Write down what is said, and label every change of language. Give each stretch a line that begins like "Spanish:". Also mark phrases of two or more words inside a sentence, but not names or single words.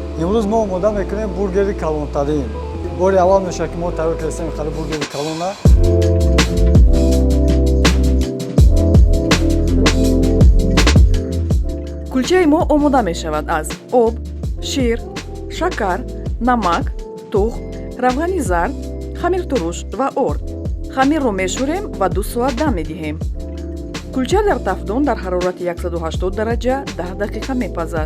Tajik: امروز ما آماده میکنیم برگر کلانترین. باری اول میشه که ما تیار کردیم خالی برگر کلانه. кулчаи мо омода мешавад аз об, шир, шакар, намак, тухм, равғани зард, хамиртуруш ва орд. Хамирро мешӯрем ва 2 соат дам медиҳем. кулча дар тафдон дар ҳарорати 180 дараҷа 10 дақиқа мепазад.